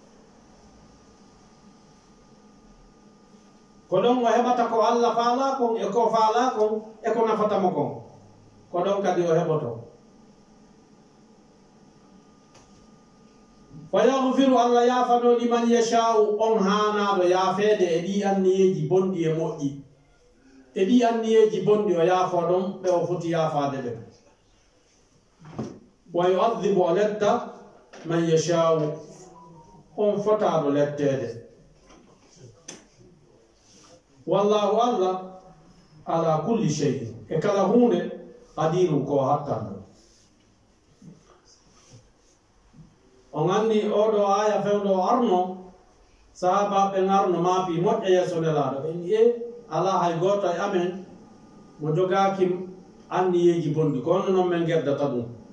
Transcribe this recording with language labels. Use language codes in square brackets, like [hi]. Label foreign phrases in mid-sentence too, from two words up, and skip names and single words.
[ff] ko ɗon o heɓata ko Allah faala kon e ko faala kon e ko nafatamo kon ko ɗon kadi o heɓoto [ar] فيغفر الله [ff] yaafano [ar] لمن يشاء [ff] on hanaɗo yaafede e ɗi anniyeji bonɗi e moƴƴi e ɗi anniyeji bonɗi o yaafo ɗon ɓe o foti yaafade ɓe [ar] ويعذب [ff] o letta [ar] من يشاء [ff] on fotaɗo lettede [ar] والله الله على كل شيء [ff] e kala hunde qadirun ko hattanɗo on andi oɗo aya fewɗo arno sahabaɓe arno maapi moƴƴa yeeso nelaɗo ɓe wi ala hay goto e amen mo jogaki anniyeji bonɗi ko hono noon min geddata ɗum